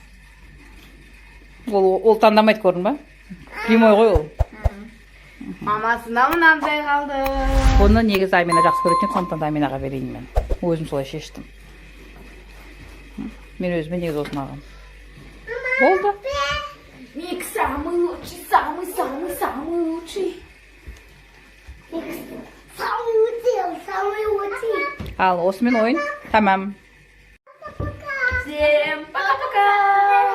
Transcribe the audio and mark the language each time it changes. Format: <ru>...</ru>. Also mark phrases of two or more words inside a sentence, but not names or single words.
<kk>Ол таңдамайды, көрдің ба? Прямой ғой ол. Мамасында мынандай қалды. Оны негізі Амина жақсы көретін, сондықтан да Аминаға берейін мен. Өзім солай шештім. Мен өзіме негізі осыны алғам. Болды.</kk> <ru>Мик самый лучший, самый лучший. Самый лучший.</ru> <kk>Ал, осымен ойын. Тамам.</kk> <ru>Всем пока-пока.</ru>